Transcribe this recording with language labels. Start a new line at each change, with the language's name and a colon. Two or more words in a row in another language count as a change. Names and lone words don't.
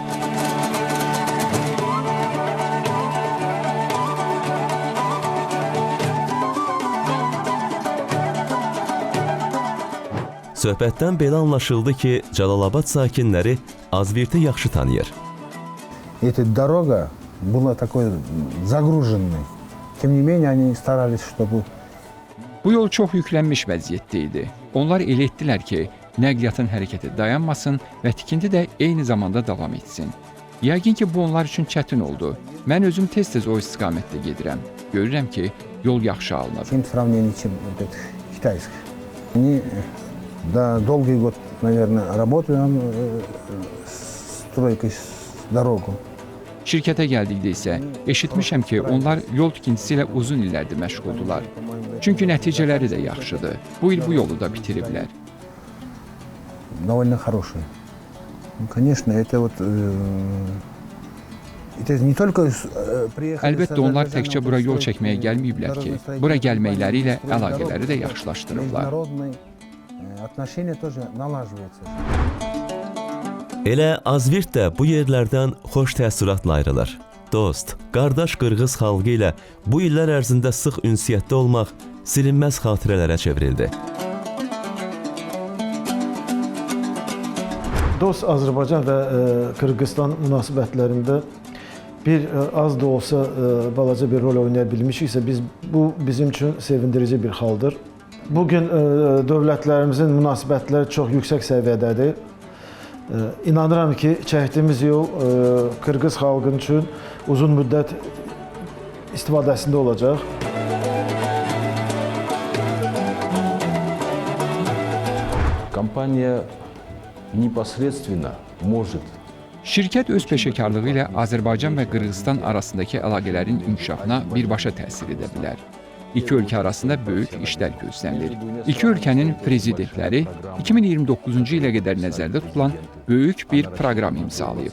Azerbaijani: Söhbətdən belə anlaşıldı ki, Cəlalabad sakinləri Azvirti yaxşı tanıyır.
Russian: Эта дорога была такой загруженной. Тем не менее, они старались, чтобы...
Azerbaijani: Bu yol çox yüklənmiş vəziyyətdə idi. Onlar elə etdilər ki, nəqliyyatın hərəkəti dayanmasın və tikinti də eyni zamanda davam etsin. Yəqin ki, bu onlar üçün çətin oldu. Mən özüm tez-tez o istiqamətdə gedirəm. Görürəm ki, yol yaxşı alınır.
Russian: Чем в сравнении, чем вот это китайское. Они долгий год, наверное, работали над стройкой дорогу.
Azerbaijani: Şirkətə gəldikdə isə eşitmişəm ki, onlar yol tikintisi ilə uzun illərdir məşğuldular. Çünki nəticələri də yaxşıdır. Bu il bu yolu da bitiriblər.
Russian: Довольно хорошие. Конечно, это вот... Это не только приехали...
Azerbaijani: Əlbəttə, onlar təkcə bura yol çəkməyə gəlməyiblər ki, bura gəlməkləri ilə əlaqələri də yaxşılaşdırıblar.
Russian: Отношения тоже налаживаются.
Azerbaijani: Elə Azvirt də bu yerlərdən xoş təəssüratla ayrılır. Dost, qardaş qırğız xalqı ilə bu illər ərzində sıx ünsiyyətdə olmaq silinməz xatirələrə çevrildi. Dost Azərbaycan və Qırğızstan münasibətlərində bir az da olsa balaca bir rol oynaya bilmişiksə, bu bizim üçün sevindirici bir haldır. Bugün dövlətlərimizin münasibətləri çox yüksək səviyyədədir. İnanıram ki, çəkdiyimiz yol Qırğız xalqının üçün uzun müddət istifadəsində olacaq.
Russian: Компания непосредственно может
Azerbaijani: Şirkət öz peşəkarlığı ilə Azərbaycan və Qırğızstan arasındakı əlaqələrin inkişafına birbaşa təsir edə bilər. İki ölkə arasında böyük işlər gözlənilir. İki ölkənin prezidentləri 2029-cu ilə qədər nəzərdə tutulan böyük bir proqram imzalayıb.